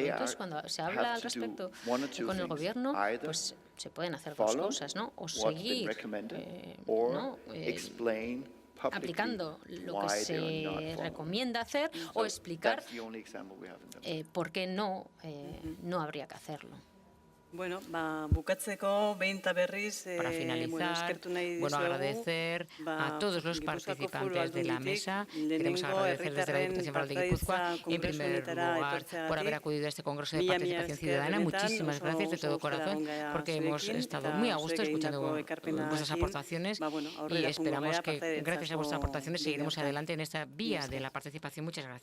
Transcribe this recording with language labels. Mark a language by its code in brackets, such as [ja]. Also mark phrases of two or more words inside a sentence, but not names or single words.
[es] Entonces, cuando se habla al respecto con el gobierno, pues se pueden hacer dos cosas, ¿no? O seguir, ¿no? aplicando lo que se recomienda hacer o explicar por qué no habría que hacerlo. [eu] Bueno, bukatzeko behin eta berriz, [es] para finalizar, agradecer a todos los participantes de la mesa. Queremos agradecer desde la Diputación Foral de Guipúzcoa, en primer lugar, por haber acudido a este Congreso de Participación Ciudadana. Muchísimas gracias de todo corazón, porque hemos estado muy a gusto escuchando vuestras aportaciones y esperamos que, gracias a vuestras aportaciones, seguiremos adelante en esta vía de la participación.